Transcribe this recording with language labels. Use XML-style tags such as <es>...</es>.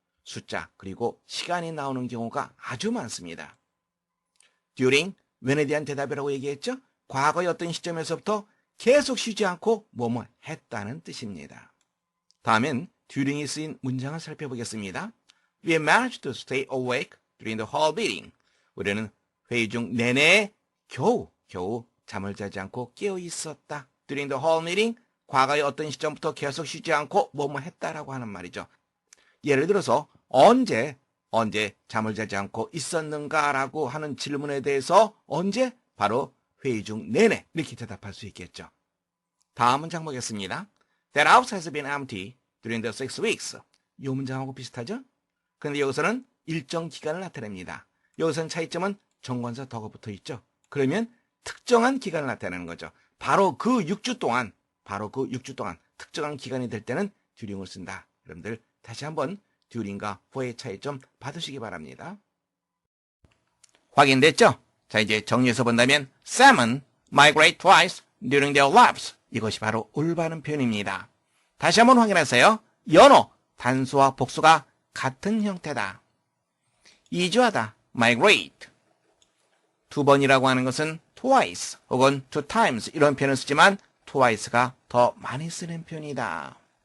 <ko>숫자 그리고 시간이 나오는 경우가 아주 많습니다. during, when에 대한 대답이라고 얘기했죠. 과거의 어떤 시점에서부터 계속 쉬지 않고 뭐뭐 했다는 뜻입니다. 다음엔 during이 쓰인 문장을 살펴보겠습니다.</ko> <en>We managed to stay awake during the whole meeting.</en> <ko>우리는 회의 중 내내 겨우 잠을 자지 않고 깨어 있었다.</ko> <en>During the whole meeting,</en> <ko>과거의 어떤 시점부터 계속 쉬지 않고 뭐뭐 했다라고 하는 말이죠. 예를 들어서 언제 잠을 자지 않고 있었는가라고 하는 질문에 대해서 언제? 바로 회의 중 내내 이렇게 대답할 수 있겠죠. 다음 문장 보겠습니다.</ko> <en>That house has been empty during the 6 weeks.</en> <ko>이 문장하고 비슷하죠? 그런데 여기서는 일정 기간을 나타냅니다. 여기서는 차이점은 정관사 더가 붙어 있죠. 그러면 특정한 기간을 나타내는 거죠. 바로 그 6주 동안 특정한 기간이 될 때는 during을 쓴다. 여러분들 다시 한번 during과 for의 차이점 받으시기 바랍니다. 확인됐죠? 자, 이제 정리해서 본다면</ko> <en>salmon migrate twice during their lives.</en> <ko>이것이 바로 올바른 표현입니다. 다시 한번 확인하세요. 연어, 단수와 복수가 같은 형태다. 이주하다, migrate. 두 번이라고 하는 것은 twice 혹은 two times 이런 표현을 쓰지만 twice가 더 많이 쓰는 표현이다.</ko>